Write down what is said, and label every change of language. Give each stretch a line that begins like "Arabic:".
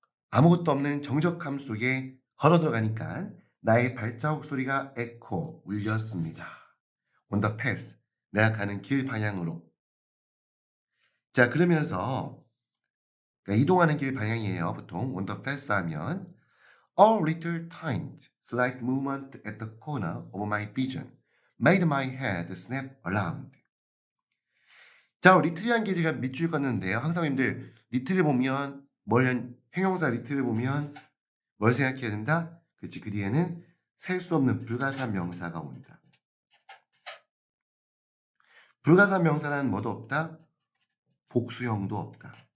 Korean: 아무것도 없는 정적함 속에 걸어 들어가니까 나의 발자국 소리가 에코 울렸습니다.
English: On the path.
Korean: 내가 가는 길 방향으로. 자 그러면서 그러니까 이동하는 길 방향이에요. 보통
English: on the path
Korean: 하면
English: A little tiny slight movement at the corner of my vision made my head snap around.
Korean: 자, 리틀이란 게 제가 밑줄 껐는데요. 항상 여러분들 리틀을 보면 형용사 리틀을 보면 뭘 생각해야 된다? 그렇지. 그 뒤에는 셀 수 없는 불가산 명사가 온다. 불가산 명사는 뭐도 없다? 복수형도 없다.